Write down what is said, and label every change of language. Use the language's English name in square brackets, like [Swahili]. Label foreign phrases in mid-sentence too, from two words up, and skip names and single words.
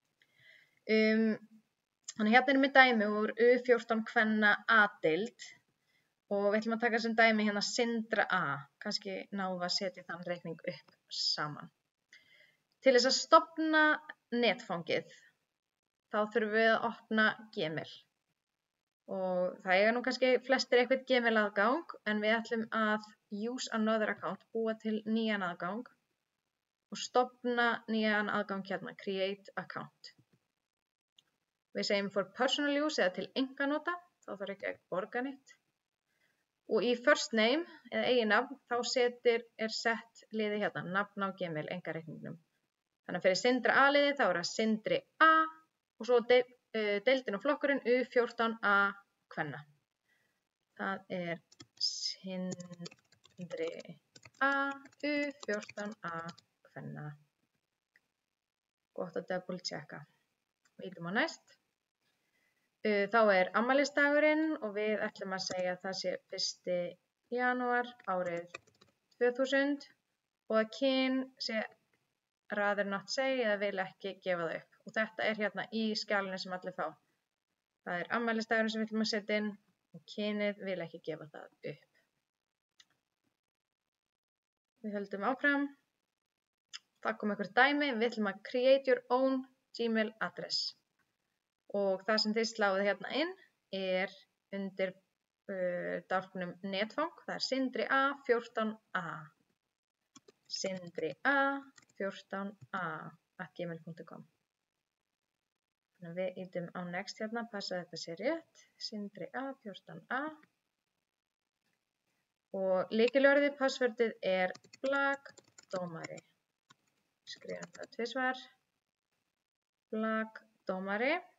[Icelandic] Þannig hérna með dæmi úr U14 kvenna A-deild og við ætlum að taka sem dæmi hérna Sindra A. Kannski náum við að setja þann reikning upp saman. Til þess að stofna netfangið þá þurfum við að opna Gmail. Og það eiga nú kannski flestir eitthvað Gmail aðgang en við ætlum að [English] use another account, [Icelandic] búa til nýjan aðgang og stofna nýjan aðgang hérna, [English] create account. [Icelandic] Við segjum [English] for personal use [Icelandic] eða til einkanota, þá þarf ekki að borga neitt. Og í [English] first name [Icelandic] eða eiginnafn þá er sett liðið hérna, nafn á Gmail, einkareikningnum. Þannig að fyrir Sindra A-liðið þá er það Sindri A og svo deildin og flokkurinn U14A kvenna. Það er Sindri A, U14A kvenna. Gott að [English] double checka. [Icelandic] Við ítum á næst. Þá er afmælisdagurinn og við ætlum að segja að það sé 1. janúar árið 2000 og að kyn sé [English] rather not say [Icelandic] eða vil ekki gefa það upp. Og þetta er hérna í skjalinu sem allir fá. Það er afmælisdagurinn sem við ætlum að setja inn og kynið vil ekki gefa það upp. Við höldum áfram. Það kom einhver dæmi. Við ætlum að [English] create your own Gmail address. [Icelandic] Og það sem þið sláið hérna inn er undir dálknum netfang. Það er Sindri A 14A. Sindri A 14A @gmail.com. Þannig að við ítum á next hérna, passa að þetta sé rétt. Sindri A 14A. Og lykilorðið, passvörðið er blagdómari. Skrifum það 2 svar. Blagdómari.